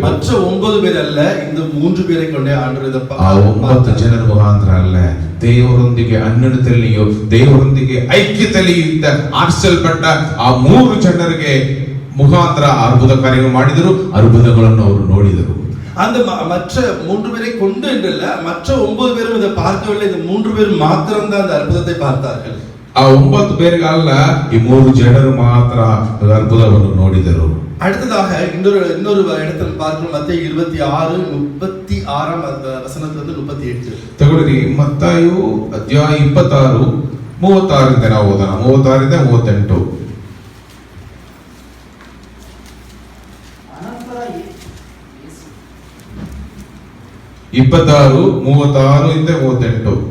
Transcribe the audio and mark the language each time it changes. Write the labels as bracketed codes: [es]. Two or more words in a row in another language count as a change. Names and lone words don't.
[ta] மற்ற 9 பேர் அல்ல, இந்த 3 பேரை கொண்டே ஆண்டவர் இத [kn] ಆ 9 ಜನರ ಮುಖಾಂತರ ಅಲ್ಲ, ದೇವರೊಂದಿಗೆ ಅನ್ಯೋನ್ಯತೆಯಲ್ಲಿಯೋ ದೇವರೊಂದಿಗೆ ಐಕ್ಯತೆಯಲ್ಲಿ ಆರಿಸಲ್ಪಟ್ಟ ಆ 3 ಜನರಿಗೆ ಮುಖಾಂತರ ಅದ್ಭುತ ಕಾರ್ಯಗಳು ಮಾಡಿದರು, ಅದ್ಭುತಗಳನ್ನು ಅವರು ನೋಡಿದರು. [ta] அந்த மற்ற 3 பேரை கொண்டு என்றல்ல, மற்ற 9 பேரும் இதை பார்க்கவில்லை. இந்த 3 பேர் மாத்திரம் தான் அந்த அற்புதத்தை பார்த்தார்கள். [kn] ಆ 9 பேர்களல்ல, ಈ 3 ಜನರು ಮಾತ್ರ ಅದ್ಭುತವನ್ನು ನೋಡಿದರು. [ta] அடுத்ததாக இன்னொரு இடத்துல பார்க்கணும். மத்தேயு 26:36 வசனத்திலிருந்து 38. [kn] ತಗೊಳ್ಳಿ, ಮತ್ತಾಯು ಅಧ್ಯಾಯ 26 36 ನಾವು ಓದೋಣ. 36 38. ಅನಂತರ ಯೇಸು 26 36 ಇಂದ 38.